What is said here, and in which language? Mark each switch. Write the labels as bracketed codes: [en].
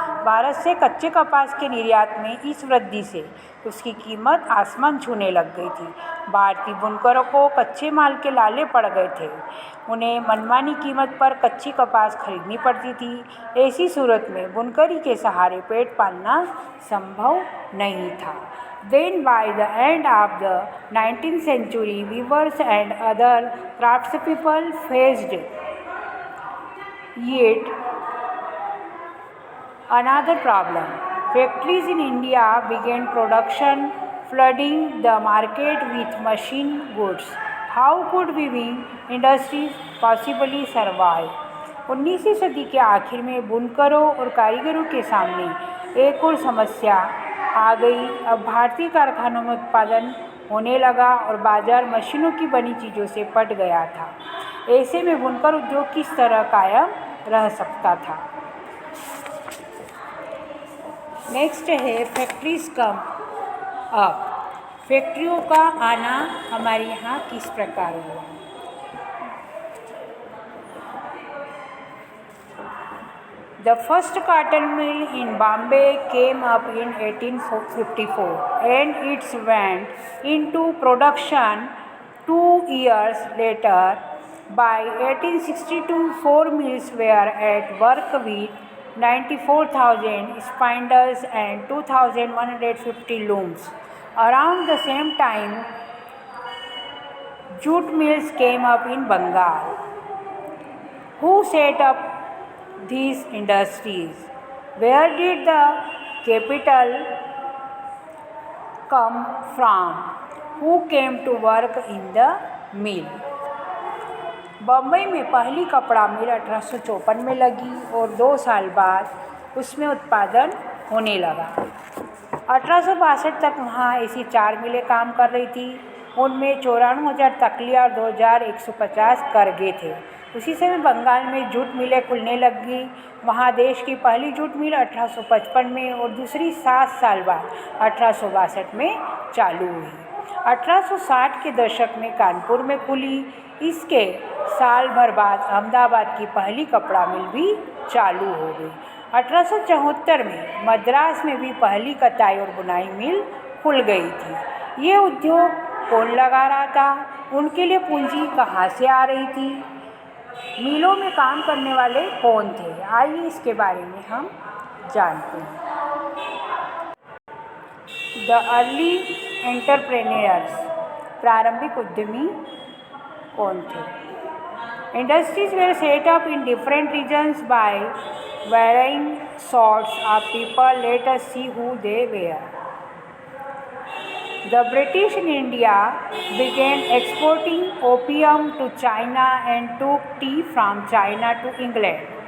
[hi] भारत से कच्चे कपास के निर्यात में इस वृद्धि से उसकी कीमत आसमान छूने लग गई थी। भारतीय बुनकरों को कच्चे माल के लाले पड़ गए थे। उन्हें मनमानी कीमत पर कच्ची कपास खरीदनी पड़ती थी। ऐसी सूरत में बुनकरी के सहारे पेट पालना संभव नहीं था। [en] Then by the end of the 19th century, weavers and other craftspeople faced yet another problem. Factories in India began production, flooding the market with machine goods. How could weaving industries possibly survive? [hi] 19वीं सदी के आखिर में बुनकरों और कारीगरों के सामने एक और समस्या आ गई। अब भारतीय कारखानों में उत्पादन होने लगा और बाजार मशीनों की बनी चीज़ों से पट गया था। ऐसे में बुनकर उद्योग किस तरह कायम रह सकता था? [en] next [hi] है [en] Factories come up. [hi] फैक्ट्रियों का आना हमारे यहाँ किस प्रकार हुआ? [en] The first cotton mill in Bombay came up in 1854 and it went into production 2 years later. By 1862, 4 mills were at work with 94,000 spindles and 2,150 looms. Around the same time, jute mills came up in Bengal. Who set up these industries? Where did the capital come from? Who came to work in the mill? [hi] Bombay में पहली कपड़ा मिल 1854 में लगी और 2 साल बाद उसमें उत्पादन होने लगा। 1862 तक वहाँ ऐसी 4 मिलें काम कर रही थी। उनमें 94,000 तकलिया और 2,150 करगे थे। उसी समय बंगाल में जूट मिलें खुलने लगी। वहाँ देश की पहली जूट मिल 1855 में और दूसरी 7 साल बाद 1862 में चालू हुई। 1860 के दशक में कानपुर में खुली। इसके साल भर बाद अहमदाबाद की पहली कपड़ा मिल भी चालू हो गई। 1874 में मद्रास में भी पहली कताई और बुनाई मिल खुल गई थी। ये उद्योग कौन लगा रहा था? उनके लिए पूंजी कहाँ से आ रही थी? मिलों में काम करने वाले कौन थे? आइए इसके बारे में हम जानते हैं। [en] the early entrepreneurs, [hi] प्रारंभिक उद्यमी कौन थे? [en] Industries were set up in different regions by varying sorts of people. Let us see who they were. The British in India began exporting opium to China and took tea from China to England.